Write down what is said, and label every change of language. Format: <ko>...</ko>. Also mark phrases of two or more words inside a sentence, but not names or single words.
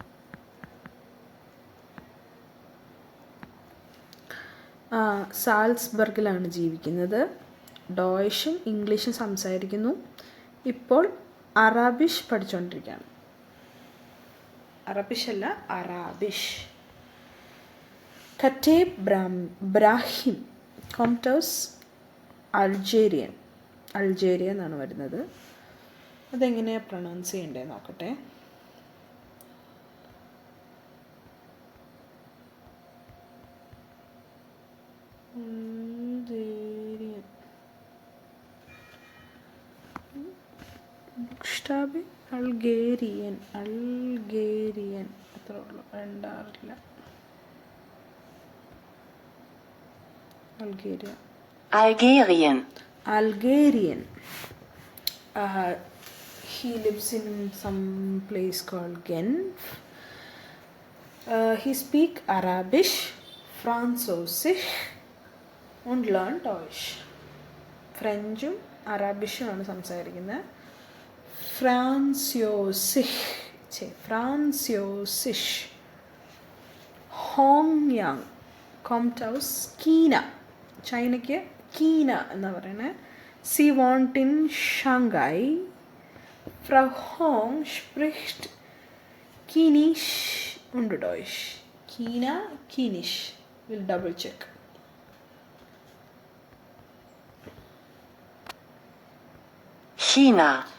<ml>സാൽസ്ബർഗിലാണ് ജീവിക്കുന്നത്. ഡോയ്ഷും ഇംഗ്ലീഷും സംസാരിക്കുന്നു. ഇപ്പോൾ അറാബിഷ് പഠിച്ചുകൊണ്ടിരിക്കുകയാണ്. അറാബിഷ്. കറ്റേബ് ബ്രാഹിം,</ml> <de>kommt aus</de> <ml>അൾജേരിയ എന്നാണ് വരുന്നത്. അതെങ്ങനെയാണ് പ്രൊണൗൺസ് ചെയ്യേണ്ടത് നോക്കട്ടെ. അൾഗേരിയൻ അത്ര ഉള്ളു, രണ്ടാറില്ല.</ml> <en>Algerian. He lives in some place called Genf. He speaks</en> <de>Arabisch, Französisch und lernt Deutsch.</de> <ml>ഫ്രഞ്ചും അറബിഷും ആണ് സംസാരിക്കുന്നത്. ഫ്രാൻസിയോസിഷ്. ഹോങ്യാങ്,</ml> <de>kommt aus China.</de> <ml>ചൈനയ്ക്ക് കീന എന്ന് പറയുന്നത്.</ml> <de>Sie wohnt in Shanghai. Frau Hong spricht Chinesisch und Deutsch. Chinesisch.</de> <en>We'll double check. China.</en>